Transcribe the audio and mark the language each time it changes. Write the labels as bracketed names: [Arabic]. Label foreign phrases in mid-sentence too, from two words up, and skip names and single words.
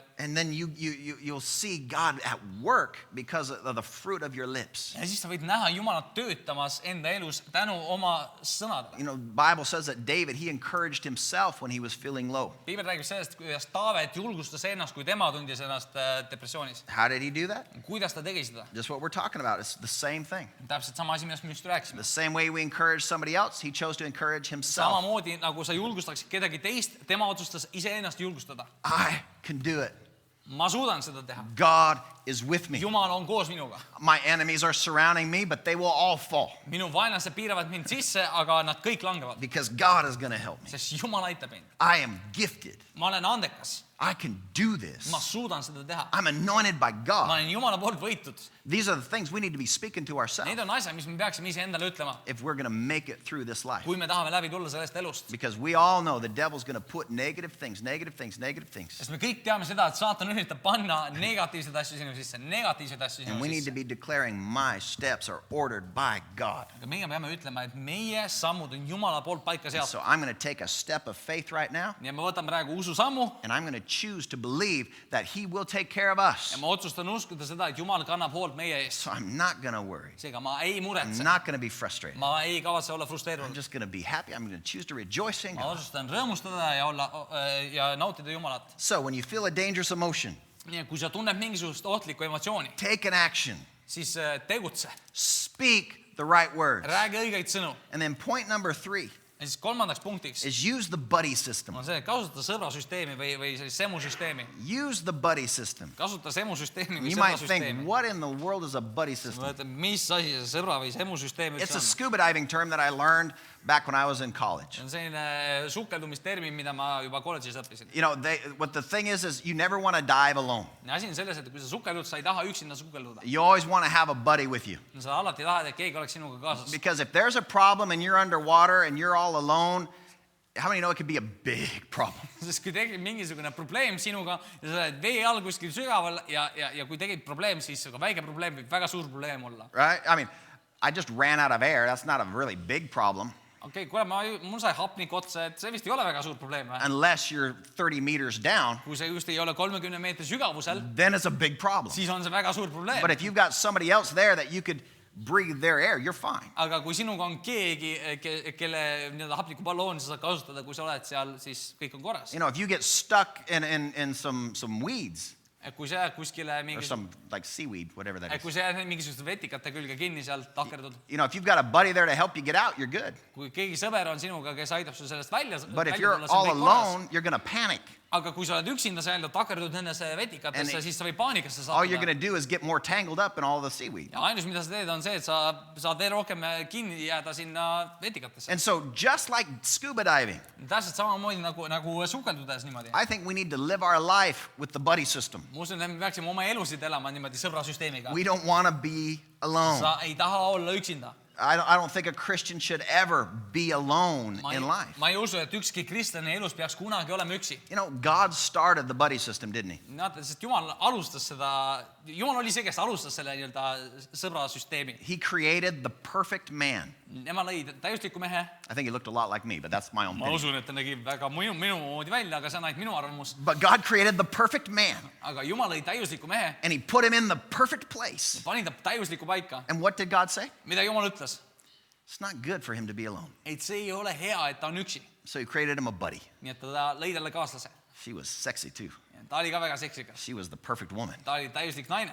[English] And then you'll see God at work because of the fruit of your lips. [Estonian] Ja siis sa võid näha Jumalat töötamas enda elus tänu oma sõnadele. [English] You know, the Bible says that David, he encouraged himself when he was feeling low. [Estonian] Piibel räägib sellest, kuidas Taavet julgustas ennast, kui tema tundis ennast depressioonis. [English] How did he do that? [Estonian] Kuidas ta tegi seda? [English] Just what we're talking about. It's the same thing. [Estonian] Täpselt sama asi, millest me just rääkisime. [English] The same way we encourage somebody else, he chose to encourage himself. [Estonian] Samamoodi nagu sa julgustaksid kedagi teist, tema otsustas iseennast julgustada. [English] I can do it. [Estonian] Ma suudan seda teha. [English] God is with me. [Estonian] Jumal on koos minuga. [English] My enemies are surrounding me, but they will all fall [Estonian] Minu vaenlased piiravad mind sisse, aga nad kõik langevad. [English] because God is going to help me. [Estonian] Sest Jumal aitab mind. [English] I am gifted. [Estonian] Ma olen andekas. [English] I can do this. [Estonian] Ma suudan seda teha. [English] I'm anointed by [Estonian] Ma [English] God. [Estonian] olen Jumala poolt võitud. [English] These are the things we need to be speaking to ourselves [Estonian] Need on asjad, mis me peaksime iseendale ütlema, [English] if we're going to make it through this life. [Estonian] kui me tahame läbi tulla sellest elust. [English] Because we all know the devil's going to put negative things, negative things, negative things. [Estonian] Sest me kõik teame seda, et saatan üritab panna negatiivseid asju sinu sisse, negatiivseid asju [English] And [Estonian] sinu [English] we need to [Estonian] sisse. [English] be declaring my steps are ordered by God. [Estonian] Aga meie peame ütlema, et meie sammud on Jumala poolt paika seatud. [English] So I'm going to take a step of faith right now, [Estonian] Nii et ma võtan praegu ususammu [English] and I'm going to choose to believe that he will take care of us. [Estonian] ja ma otsustan uskuda seda, et Jumal kannab hoolt meie eest. [English] So I'm not going to worry. [Estonian] Seega ma ei [English] I'm [Estonian] muretse. [English] not going to be frustrated. [Estonian] Ma ei kavatse olla [English] I'm [Estonian] frustreerunud. [English] just going to be happy. I'm going to choose to rejoice in [Estonian] Ma [English] God. [Estonian] otsustan rõõmustada ja olla ja nautida Jumalat. [English] So when you feel a dangerous emotion, [Estonian] Nii et kui sa tunned mingisugust ohtlikku emotsiooni, [English] take an action. [Estonian] siis tegutse. [English] Speak the right words. [Estonian] Räägi õigeid sõnu. [English] And then point number 3 [Estonian] Ja siis kolmandaks punktiks [English] is use the buddy system. [Estonian] on see, et kasuta sõbrasüsteemi või sellist semusüsteemi. [English] Use the buddy system. [Estonian] Kasuta semusüsteemi või [English] You might think, [Estonian] sõbrasüsteemi. [English] what in the world is a buddy [Estonian] Ma [English] system? [Estonian] mõtlen, mis asi see sõbra või semusüsteem [English] It's [Estonian] üldse [English] a [Estonian] on? [English] scuba diving term that I learned back when I was in college. [Estonian] See on selline sukeldumistermin, mida ma juba kolledžis õppisin. [English] You know, what the thing is you never want to dive alone. [Estonian] Ja asi on selles, et kui sa sukeldud, sa ei taha üksinda sukelduda. [English] You always want to have a buddy with you. [Estonian] Sa alati tahad, et keegi oleks sinuga kaasas. [English] Because if there's a problem and you're underwater and you're all alone, how many know it could be a big problem? [Estonian] Sest kui tekib mingisugune probleem sinuga ja sa oled vee all kuskil sügaval ja kui tekib probleem, siis ka väike probleem võib väga suur probleem olla. [English] Right? I mean, I just ran out of air. That's not a really big problem. [Estonian] okei, kuule, mul sai hapnik otsa, et see vist ei ole väga suur probleem või? [English] Unless you're 30 meters down, [Estonian] Kui see just ei ole 30 meetri sügavusel, [English] then it's a big problem. [Estonian] siis on see väga suur probleem. [English] But if you've got somebody else there that you could breathe their air, you're fine. [Estonian] Aga kui sinuga on keegi, kelle nii-öelda hapnikuballooni sa saad kasutada, kui sa oled seal, siis kõik on korras. [English] You know, if you get stuck in some weeds, [Estonian] Kui sa jääd kuskile [English] or [Estonian] mingisugust, [English] some like seaweed, whatever that is. [Estonian] kui sa jääd mingisuguste vetikate külge kinni sealt takerdud, [English] You know, if you've got a buddy there to help you get out, you're good. [Estonian] kui keegi sõber on sinuga, kes aitab sul sellest välja [English] But if [Estonian] tulla, [English] you're [Estonian] see on [English] all [Estonian] kõik korras. [English] alone, you're going to panic. [Estonian] Aga kui sa oled üksinda seal ja takerdud nendesse vetikatesse, [English] And [Estonian] siis sa võid paanikasse [English] All you're going [Estonian] sattuda. [English] to do is get more tangled up in all the seaweed. [Estonian] Ja ainus, mida sa teed, on see, et sa saad veel rohkem kinni jääda sinna vetikatesse. [English] And so just like scuba diving, [Estonian] Täpselt samamoodi nagu sukeldudes niimoodi. [English] I think we need to live our life with the buddy system. [Estonian] Ma usun, et me peaksime oma elusid elama niimoodi sõbrasüsteemiga. [English] We don't want to be alone. [Estonian] Sa ei taha olla üksinda. [English] I don't think a Christian should ever be alone in life. [Estonian] Ma ei usu, et ükski kristlane elus peaks kunagi olema üksi. [English] You know, God started the buddy system, didn't he? [Estonian] Näete, sest Jumal alustas seda, Jumal oli see, kes alustas selle nii-öelda sõbrasüsteemi. [English] He created the perfect man. [Estonian] Nema lõi täiusliku mehe. [English] I think he looked a lot like me, but that's my own [Estonian] Ma [English] opinion. [Estonian] usun, et ta nägi väga minu moodi välja, aga see on ainult minu arvamus. [English] But God created the perfect man, [Estonian] Aga Jumal lõi täiusliku mehe, [English] and he put him in the perfect place. [Estonian] pani ta täiusliku paika. [English] And what did God say? [Estonian] Mida Jumal ütles? [English] It's not good for him to be alone. [Estonian] Et see ei ole hea, et ta on üksi. [English] So he created him a buddy. [Estonian] Nii et ta lõi talle kaaslase. [English] She was sexy too. [Estonian] Ta oli ka väga seksikas. [English] She was the perfect woman. [Estonian] Ta oli täiuslik naine.